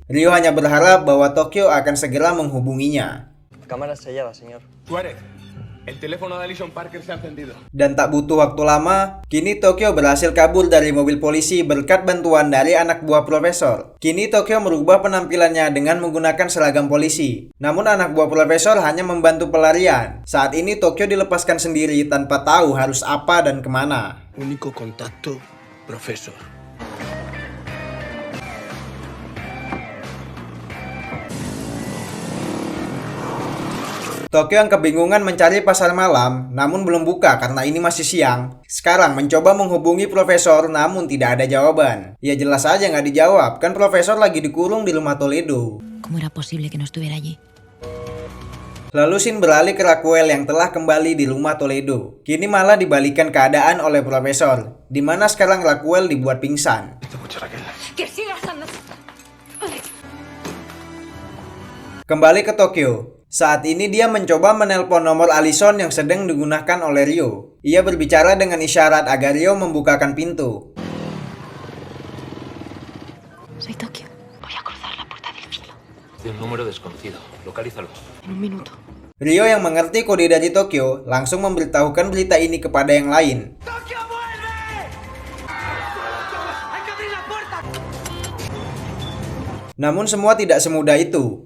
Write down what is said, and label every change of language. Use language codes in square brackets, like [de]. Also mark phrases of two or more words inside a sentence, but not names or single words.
[id] Rio hanya berharap bahwa Tokyo akan segera menghubunginya. [es] Cámara sellada, señor. Suárez, el teléfono de Alison Parker se ha encendido. [id] Dan tak butuh waktu lama, kini Tokyo berhasil kabur dari mobil polisi berkat bantuan dari anak buah profesor. Kini Tokyo merubah penampilannya dengan menggunakan seragam polisi. Namun anak buah profesor hanya membantu pelarian. Saat ini Tokyo dilepaskan sendiri tanpa tahu harus apa dan kemana. [es] Único contacto, profesor. [id] Tokyo yang kebingungan mencari pasar malam, namun belum buka karena ini masih siang. Sekarang mencoba menghubungi profesor, namun tidak ada jawaban. Ya jelas aja nggak dijawab, kan profesor lagi dikurung di rumah Toledo. [es] ¿Cómo era posible que no estuviera allí? [id] Lalu scene beralih ke Raquel yang telah kembali di rumah Toledo. Kini malah dibalikan keadaan oleh Profesor, di mana sekarang Raquel dibuat pingsan. Kembali ke Tokyo. Saat ini dia mencoba menelpon nomor Allison yang sedang digunakan oleh Ryo. Ia berbicara dengan isyarat agar Ryo membukakan pintu. [es] Soy Tokio. Voy a cruzar la puerta del cielo. De un número desconocido. Localízalo. En un minuto. [id] Ryo yang mengerti kode dari Tokyo langsung memberitahukan berita ini kepada yang lain. [es] ¡Tokio vuelve! ¡Hay que abrir la puerta! [id] Namun semua tidak semudah itu.